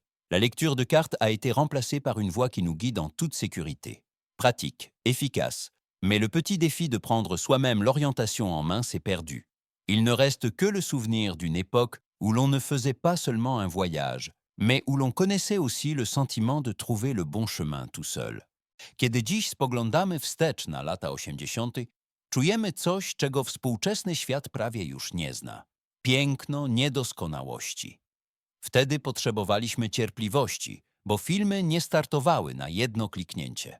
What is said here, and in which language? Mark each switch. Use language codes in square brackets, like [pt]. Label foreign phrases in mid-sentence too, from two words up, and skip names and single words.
[fr] La lecture de cartes a été remplacée par une voix qui nous guide en toute sécurité. Pratique, efficace, mais le petit défi de prendre soi-même l'orientation en main s'est perdu. Il ne reste que le souvenir d'une époque où l'on ne faisait pas seulement un voyage, mais où l'on connaissait aussi le sentiment de trouver le bon chemin tout seul. [pl] Kiedy dziś spoglądamy wstecz na lata 80., czujemy coś, czego współczesny świat prawie już nie zna. Piękno niedoskonałości. Wtedy potrzebowaliśmy cierpliwości, bo filmy nie startowały na jedno kliknięcie.